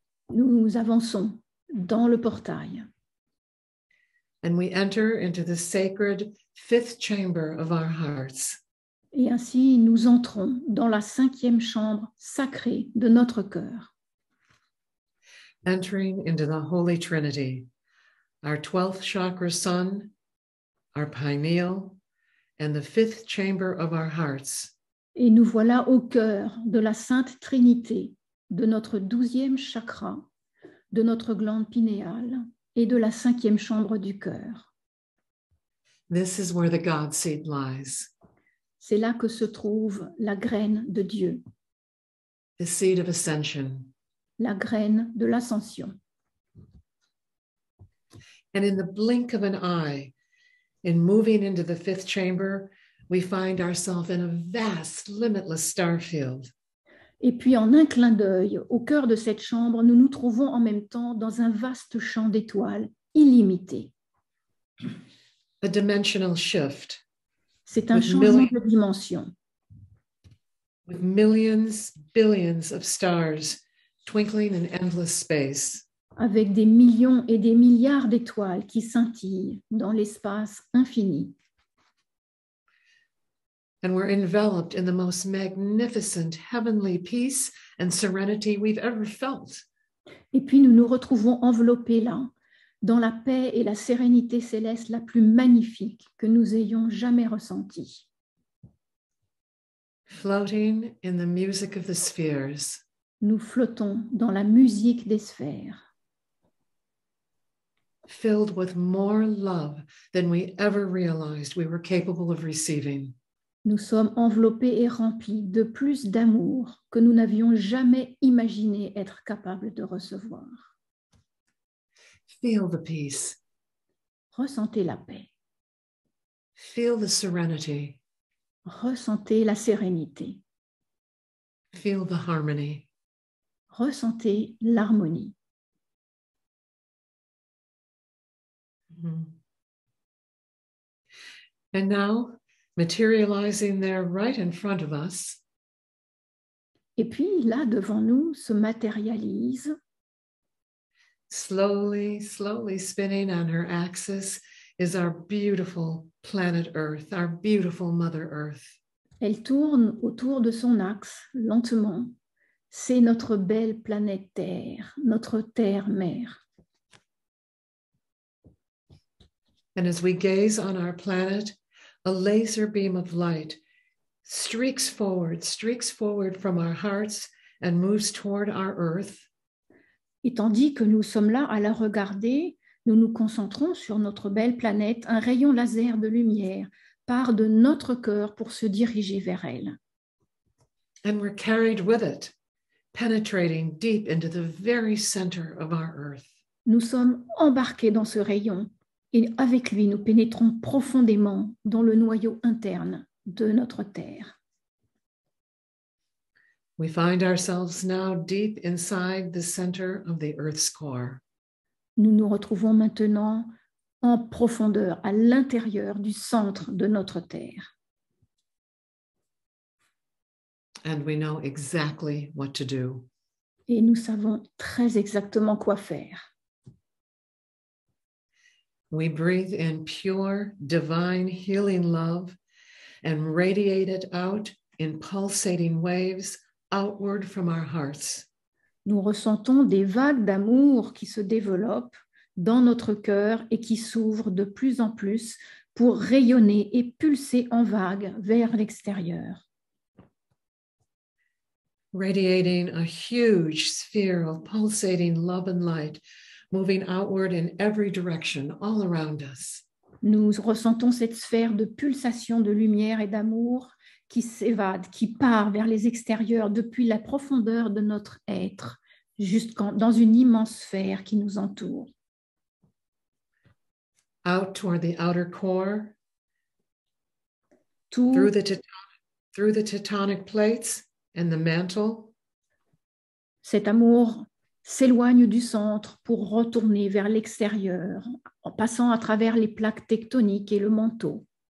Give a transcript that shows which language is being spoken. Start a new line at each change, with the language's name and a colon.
French: Nous avançons dans le portail
English: And we enter into the sacred fifth chamber of our hearts.
French: et ainsi nous entrons dans la 5e chambre sacrée de notre cœur,
English: Entering into the Holy Trinity, our 12th chakra sun, our pineal, and the fifth chamber of our hearts.
French: et nous voilà au cœur de la Sainte Trinité, de notre 12e chakra, de notre glande pinéale et de la 5e chambre du cœur.
English: This is where the God seed lies,
French: C'est là que se trouve la graine de Dieu,
English: the seed of ascension.
French: la graine de l'ascension.
English: And in the blink of an eye, in moving into the fifth chamber, we find ourselves in a vast, limitless star field.
French: Et puis en un clin d'œil, au cœur de cette chambre, nous nous trouvons en même temps dans un vaste champ d'étoiles illimité.
English: A dimensional shift
French: C'est un
English: With
French: changement de dimension,
English: with millions, billions of stars twinkling in endless space.
French: avec des millions et des milliards d'étoiles qui scintillent dans l'espace infini.
English: And we're enveloped in the most magnificent heavenly peace and serenity we've ever felt.
French: Et puis nous nous retrouvons enveloppés là, dans la paix et la sérénité céleste la plus magnifique que nous ayons jamais ressentie.
English: Floating in the music of the spheres,
French: Nous flottons dans la musique des sphères,
English: filled with more love than we ever realized we were capable of receiving.
French: nous sommes enveloppés et remplis de plus d'amour que nous n'avions jamais imaginé être capables de recevoir.
English: Feel the peace,
French: Ressentez la paix,
English: feel the serenity,
French: ressentez la sérénité,
English: feel the harmony.
French: ressentez l'harmonie. Mhm.
English: And now, materializing there right in front of us,
French: Et puis là, devant nous, se matérialise,
English: slowly, slowly spinning on her axis, is our beautiful planet Earth, our beautiful Mother Earth.
French: elle tourne autour de son axe lentement. C'est notre belle planète Terre, notre Terre-mère.
English: And as we gaze on our planet, a laser beam of light streaks forward from our hearts and moves toward our Earth.
French: Et tandis que nous sommes là à la regarder, nous nous concentrons sur notre belle planète. Un rayon laser de lumière part de notre cœur pour se diriger vers elle.
English: And we're carried with it, penetrating deep into the very center of our Earth.
French: Nous sommes embarqués dans ce rayon et avec lui, nous pénétrons profondément dans le noyau interne de notre Terre.
English: We find ourselves now deep inside the center of the Earth's core.
French: Nous nous retrouvons maintenant en profondeur, à l'intérieur du centre de notre Terre.
English: And we know exactly what to do.
French: Et nous savons très exactement quoi faire.
English: We breathe in pure, divine, healing love and radiate it out in pulsating waves outward from our hearts.
French: Nous ressentons des vagues d'amour qui se développent dans notre cœur et qui s'ouvrent de plus en plus pour rayonner et pulser en vagues vers l'extérieur.
English: Radiating a huge sphere of pulsating love and light, moving outward in every direction, all around us.
French: Nous ressentons cette sphère de pulsation de lumière et d'amour qui s'évade, qui part vers les extérieurs depuis la profondeur de notre être, dans une immense sphère qui nous entoure.
English: Out toward the outer core,
French: Tout,
English: through the tectonic plates and the mantle.
French: cet amour s'éloigne du centre pour retourner vers l'extérieur, en passant à travers les plaques tectoniques et le manteau.